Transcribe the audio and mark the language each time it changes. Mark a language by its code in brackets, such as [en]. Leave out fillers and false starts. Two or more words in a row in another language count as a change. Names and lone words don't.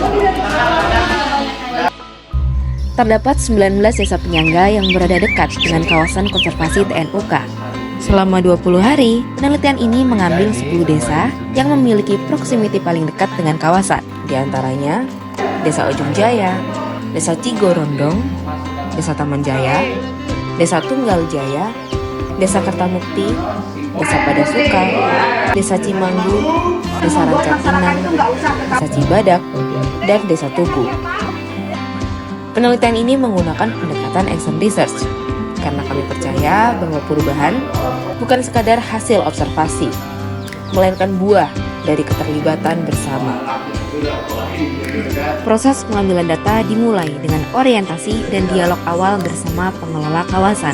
[id] Terdapat 19 desa penyangga yang berada dekat dengan kawasan konservasi TNUK. Selama 20 hari, penelitian ini mengambil 10 desa yang memiliki proximity paling dekat dengan kawasan. Di antaranya, Desa Ujung Jaya, Desa Cigorondong, Desa Taman Jaya, Desa Tunggal Jaya, Desa Kertamukti, Desa Padasuka, Desa Cimanggu, Desa Rancakinang, Desa Cibadak, dan Desa Tugu. Penelitian ini menggunakan pendekatan [en] action research [id] karena kami percaya bahwa perubahan bukan sekadar hasil observasi, melainkan buah dari keterlibatan bersama. Proses pengambilan data dimulai dengan orientasi dan dialog awal bersama pengelola kawasan.